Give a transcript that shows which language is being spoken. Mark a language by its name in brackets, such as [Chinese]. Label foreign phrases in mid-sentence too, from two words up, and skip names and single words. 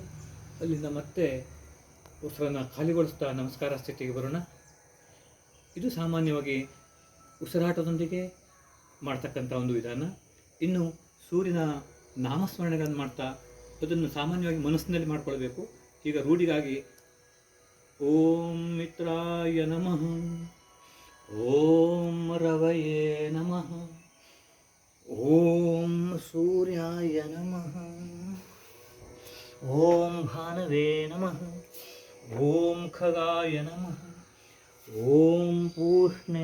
[Kannada] ಅಲ್ಲಿಂದ ಮತ್ತೆ ಉಸಿರನ್ನು ಖಾಲಿಗೊಳಿಸ್ತಾ ನಮಸ್ಕಾರ ಸ್ಥಿತಿಗೆ ಬರೋಣ. ಇದು ಸಾಮಾನ್ಯವಾಗಿ ಉಸಿರಾಟದೊಂದಿಗೆ ಮಾಡ್ತಕ್ಕಂಥ ಒಂದು ವಿಧಾನ. ಇನ್ನು ಸೂರ್ಯನ ನಾಮಸ್ಮರಣೆಗಳನ್ನು ಮಾಡ್ತಾ ಅದನ್ನು ಸಾಮಾನ್ಯವಾಗಿ ಮನಸ್ಸಿನಲ್ಲಿ ಮಾಡಿಕೊಳ್ಬೇಕು. ಈಗ ರೂಢಿಗಾಗಿ [Sanskrit] ಓಂ ಮಿತ್ರಾಯ ನಮಃ, ಓಂ ರವಯೇ ನಮಃ, ಓಂ ಸೂರ್ಯಾಯ ನಮಃ, ಓಂ ಭಾನವೇ ನಮಃ, ಓಂ ಖಗಾಯ ನಮಃ, ಓಂ ಪೂಷ್ಣೇ